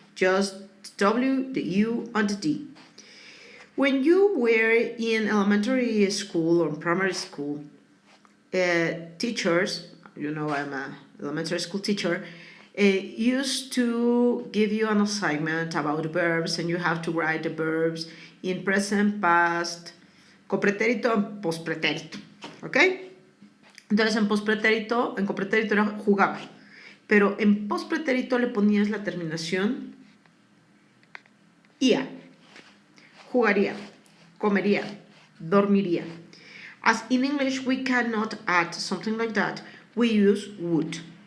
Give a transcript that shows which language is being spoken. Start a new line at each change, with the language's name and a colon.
English: Just W, the U, and the D. When you were in elementary school or primary school, teachers, I'm an elementary school teacher, used to give you an assignment about verbs, and you have to write the verbs in present, past, copretérito and pospretérito. ¿Ok?
Spanish: Entonces en copretérito era jugaba, pero en pospretérito le ponías la terminación ia. Jugaría, comería, dormiría.
English: As in English we cannot add something like that, we use would.